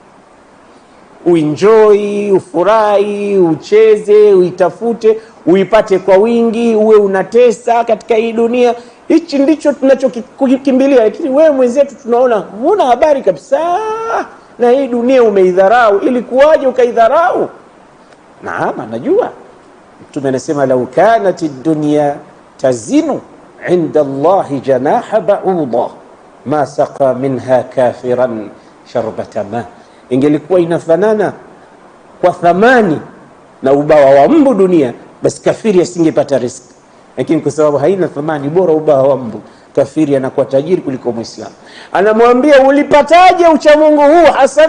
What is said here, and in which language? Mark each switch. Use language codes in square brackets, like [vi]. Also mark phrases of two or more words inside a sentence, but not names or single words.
[sw] Uenjoy, ufurahi, ucheze, uitafute, uipate kwa wingi, uwe unatesa katika hii dunia. Hichi ndicho tunachokikimbilia. Lakini wewe mwenzetu tunaona huna habari kabisa na hii dunia, umeidharau. Ili kuwaje ukaidharau? Naam, najua Mtume anasema [ar] لو كانت الدنيا تزن عند الله جناح بعوضة ما سقى منها كافرا شربة ماء, [sw] ingelikuwa inafanana kwa thamani na ubawa wa mbu dunia, basi kafiri asingepata riziki. Lakini kwa sababu haina thamani, bora ubawa wa mbu, kafiri anakuwa tajiri kuliko Muislamu. Anamwambia, ulipataje ucha Mungu huu Hasan?